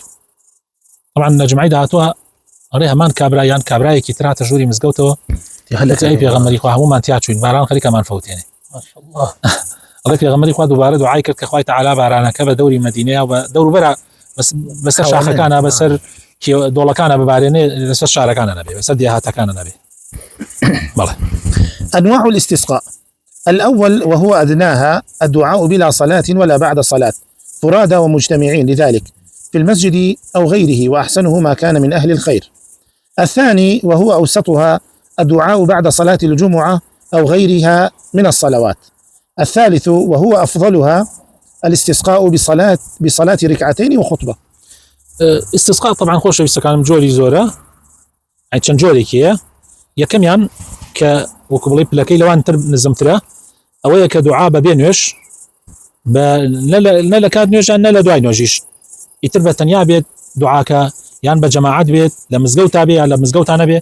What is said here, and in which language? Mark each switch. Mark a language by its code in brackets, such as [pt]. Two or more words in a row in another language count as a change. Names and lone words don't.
[ckb] طبعا لە جمعەی داهاتووە ئەڵێ هەمان کابرایان کابرایەکی تراتە ژووری مزگەوتەوە، ئەی پێغەمبەری خوا هەمومان تیا چوین، باران خەریکەمان فەوتێنێ. ماشاءالله. ئەڵێ پێغەمبەری خوا دووبارە دوعای کرد کە خوای تەعالا بارانەکە بە دەوری مەدینەیە و بە دەوروبەرە بەسەر شاخەکانە، بەسەر دۆڵەکانە ببارێنێ، لەسەر شارەکانە نەبێ، بەسەر دێهاتەکانە نەبێ. بەڵێ. [ar] أنواع الاستسقاء: الأول وهو أدناها الدعاء بلا صلاة ولا بعد صلاة، فرادى ومجتمعين لذلك في المسجد أو غيره، وأحسنه ما كان من أهل الخير. الثاني وهو أوسطها الدعاء بعد صلاة الجمعة أو غيرها من الصلوات. الثالث وهو أفضلها الاستسقاء بصلاة ركعتين وخطبة. [ckb] استسقاء طبعا خۆشەویستەکانم جۆری زۆرە، چەند جۆرێکیە. یەکەمیان کە وەکو بڵێ پلەکەی لەوان تر نزمترە، ئەوەیە کە دوعا بەبێ نوێژ، نە لە کات نوێژان نە لە دوای نوێژیش، ئیتر بە تەنیا بێت دوعاکە، یان بە جەماعەت بێت، لە مزگەوتا بێ یان لە مزگەوتا نەبێ.